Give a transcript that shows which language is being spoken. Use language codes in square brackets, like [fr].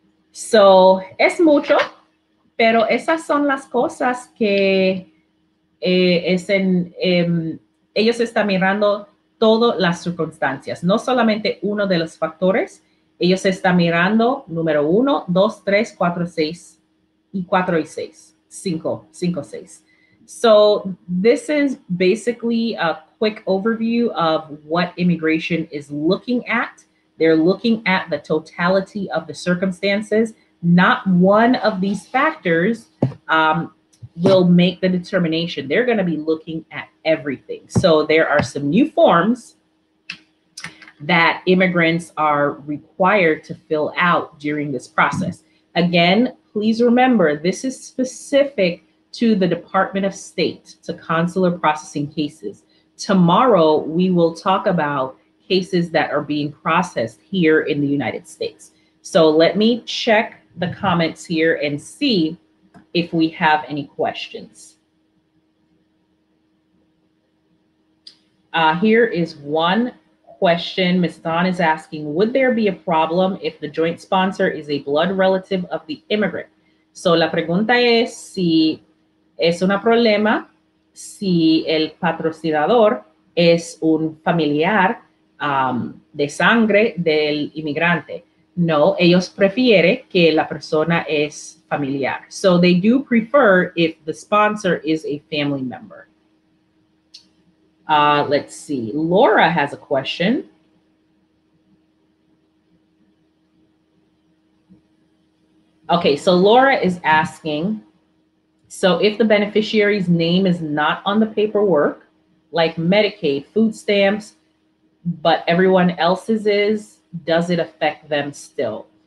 [es] So, es mucho, pero esas son las cosas que ellos están mirando todas las circunstancias, no solamente uno de los factores. Ellos están mirando número 1, 2, 3, 4, 6 y 4 y 6, 5, 6. [en] So this is basically a quick overview of what immigration is looking at. They're looking at the totality of the circumstances. Not one of these factors will make the determination. They're going to be looking at everything. So there are some new forms that immigrants are required to fill out during this process. Again, please remember, this is specific to the Department of State, to consular processing cases. Tomorrow, we will talk about cases that are being processed here in the United States. So let me check the comments here and see if we have any questions. Here is one question. Ms. Dawn is asking, would there be a problem if the joint sponsor is a blood relative of the immigrant? [es] So la pregunta es si es un problema si el patrocinador es un familiar de sangre del inmigrante. No, ellos prefieren que la persona es familiar. [en] So they do prefer if the sponsor is a family member. Let's see. Laura has a question. Okay, so Laura is asking, so if the beneficiary's name is not on the paperwork, like Medicaid, food stamps, but everyone else's is, does it affect them still?